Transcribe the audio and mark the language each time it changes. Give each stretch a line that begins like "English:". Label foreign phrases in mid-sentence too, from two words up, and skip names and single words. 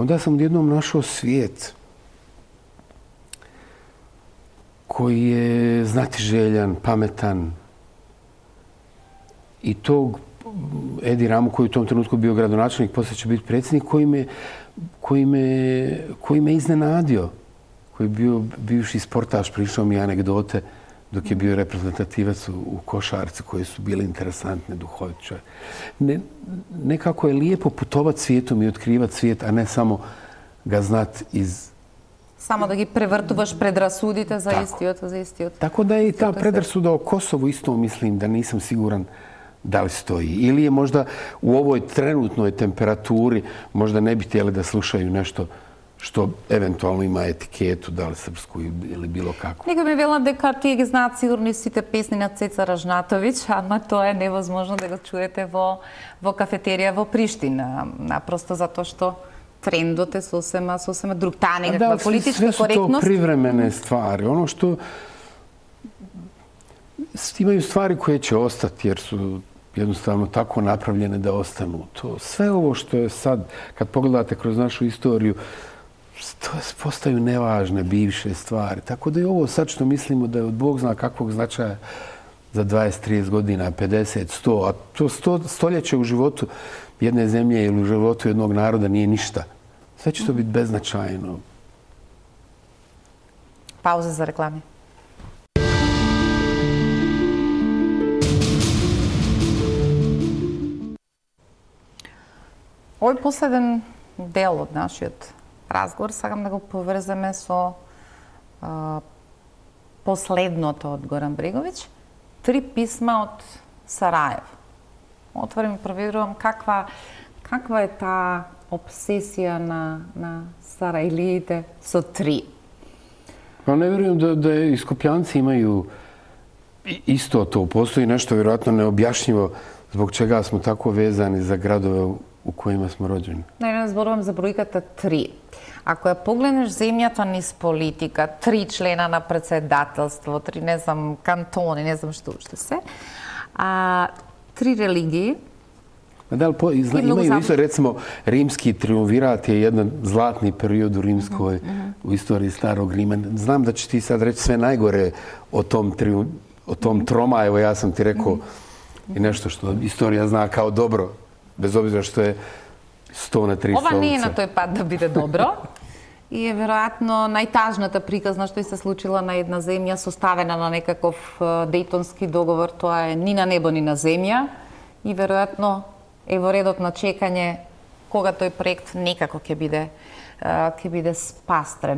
Bosnian: Onda sam odjednom našao svijet koji je znatiželjan, pametan i tog Edi Ramu, koji u tom trenutku bio gradonačelnik, poslije će biti predsjednik, koji me iznenadio, koji je bio bivši sportaš, pričao mi anegdote dok je bio reprezentativac u košarci koje su bile interesantne, duhovite. Nekako je lijepo putovati svijetom i otkrivati svijet, a ne samo ga znati iz...
Macedonian: Само да ги превртуваш предрасудите за истиот.
Bosnian: Tako da je i ta predrasuda o Kosovu isto mislim da nisam siguran da li stoji. Ili je možda u ovoj trenutnoj temperaturi možda ne bi htjeli da slušaju nešto što eventualno ima etiketu, da li srpsku ili bilo kako.
Macedonian: Некој ми вела дека тие ги знаат сигурно сите песни на Цеца Ражнатовиќ, ама тоа е невозможно да го чуете во кафетерија во Приштина. Напросто затоа што трендот е сосема друг.
Bosnian: Ta nekakva politička sve su korektnost. to privremene stvari. Ono što imaju stvari koje će ostati jer su jednostavno tako napravljene da ostanu. Sve ovo što je sad, kad pogledate kroz našu istoriju, to postaju nevažne bivše stvari. Tako da i ovo sad što mislimo da je od Bog zna kakvog značaja za 20-30 godina, 50, 100, a to stoljeće u životu jedne zemlje ili u životu jednog naroda nije ništa. Sve će to biti beznačajno. Pauza za reklame.
Macedonian: Овој последен дел од нашиот разговор сакам да го поврземе со последното од Горан Бреговиќ. 3 писма од Сараево. Отворим и проверувам каква е таа обсесија на сараилиите со 3.
Bosnian: Pa ne vjerujem da Iskopljanci imaju isto to. Postoji nešto vjerojatno neobjašnjivo zbog čega smo tako vezani za gradove u kojima smo rođeni.
Macedonian: Не зборувам за бројката 3. Ако ја погледнеш земјата низ политика, 3 члена на председателство, 3 не знам кантони, не знам што уште се, 3 религии.
Bosnian: Imaju isto, recimo, rimski triumvirat je jedan zlatni period u rimskoj, u istoriji starog Rima. Znam da će ti sad reći sve najgore o tom troma, evo ja sam ti rekao i nešto što istorija zna kao dobro, bez obzira što je 100 na 3 stolice.
Macedonian: Ова не е на тој пат да биде добро. И е веројатно најтажната приказна што се случила на една земја составена на некаков Дејтонски договор, тоа е ни на небо ни на земја и веројатно е во редот на чекање кога тој проект некако ќе биде спастрен.